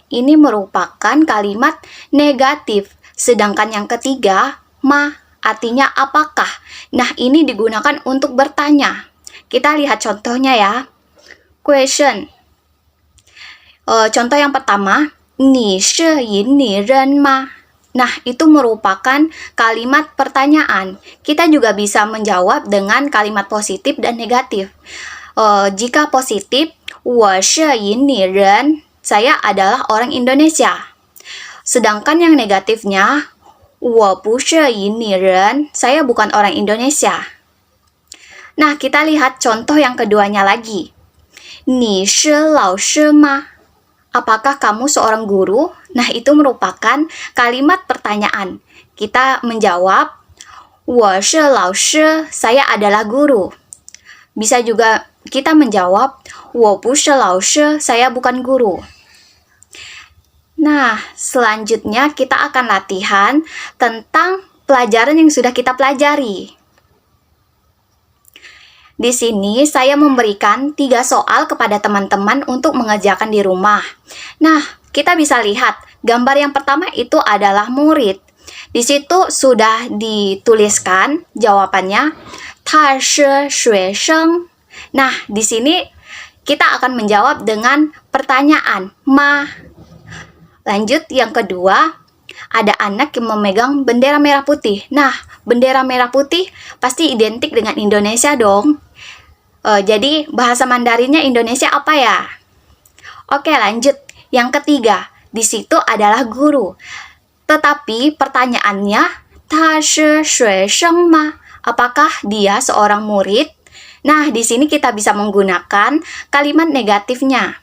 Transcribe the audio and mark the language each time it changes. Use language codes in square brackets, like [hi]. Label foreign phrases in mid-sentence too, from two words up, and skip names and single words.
[id] Ini merupakan kalimat negatif. Sedangkan yang ketiga, 嘛, artinya apakah. Nah, ini digunakan untuk bertanya. Kita lihat contohnya ya. Question. Contoh yang pertama, [zh] 你是印尼人吗? [id] Nah, itu merupakan kalimat pertanyaan. Kita juga bisa menjawab dengan kalimat positif dan negatif. Jika positif, [zh] 我是印尼人, [id] saya adalah orang Indonesia. Sedangkan yang negatifnya, [zh] 我不是印尼人, [id] saya bukan orang Indonesia. Nah, kita lihat contoh yang keduanya lagi. [zh] 你是老师吗? [id] Apakah kamu seorang guru? Nah, itu merupakan kalimat pertanyaan. Kita menjawab, [zh] 我是老师, [id] saya adalah guru. Bisa juga kita menjawab, [zh] 我不是老师, [id] saya bukan guru. Nah, selanjutnya kita akan latihan tentang pelajaran yang sudah kita pelajari. Di sini saya memberikan 3 soal kepada teman-teman untuk mengerjakan di rumah. Nah, kita bisa lihat gambar yang pertama itu adalah murid. Di situ sudah dituliskan jawabannya. [zh] 他是学生. [id] Nah, di sini kita akan menjawab dengan pertanyaan ma. Lanjut yang kedua, ada anak yang memegang bendera merah putih. Nah, bendera merah putih pasti identik dengan Indonesia dong. Jadi bahasa Mandarinnya Indonesia apa ya? Oke, lanjut. Yang ketiga, di situ adalah guru. Tetapi pertanyaannya, [zh] 他是学生吗? [id] Apakah dia seorang murid? Nah, di sini kita bisa menggunakan kalimat negatifnya.